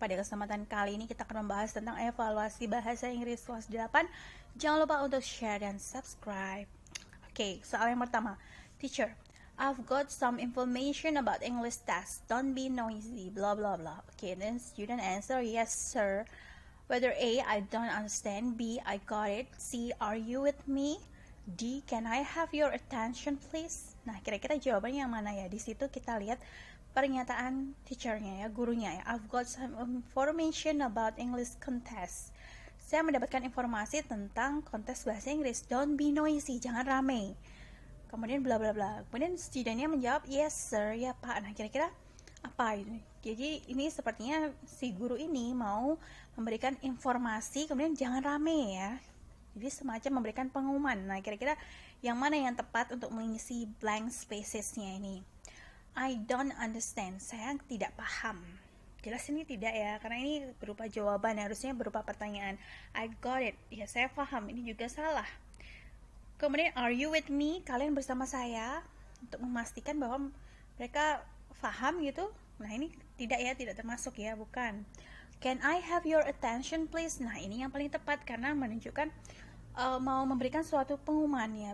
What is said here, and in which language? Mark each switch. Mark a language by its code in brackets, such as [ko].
[id] Pada kesempatan kali ini kita akan membahas tentang evaluasi bahasa Inggris kelas 8. Jangan lupa untuk share dan subscribe. Oke, soal yang pertama. [en] Teacher, I've got some information about English test. Don't be noisy, blah blah blah. Okay, then student answer, yes sir. Whether A, I don't understand. B, I got it. C, are you with me? D, can I have your attention please? [id] Nah, kira-kira jawabannya yang mana ya? Di situ kita lihat pernyataan teachernya ya, gurunya ya. [en] I've got some information about English contest. [id] Saya mendapatkan informasi tentang kontes bahasa Inggris. [en] Don't be noisy, [id] jangan rame. Kemudian bla bla bla. Kemudian studentnya menjawab, [en] yes sir, [id] ya pak. Nah, kira-kira apa itu? Jadi ini sepertinya si guru ini mau memberikan informasi, kemudian jangan rame ya. Jadi semacam memberikan pengumuman. Nah, kira-kira yang mana yang tepat untuk mengisi blank spacesnya ini? [en] I don't understand. [id] Saya tidak paham. Jelas ini tidak ya, karena ini berupa jawaban, harusnya berupa pertanyaan. [en] I got it. [id] Ya, saya paham. Ini juga salah. [en] Kemudian, are you with me? [id] Kalian bersama saya, untuk memastikan bahwa mereka paham gitu. Nah, ini tidak ya, tidak termasuk ya, bukan. [en] Can I have your attention please? [id] Nah, ini yang paling tepat karena menunjukkan mau memberikan suatu pengumuman ya.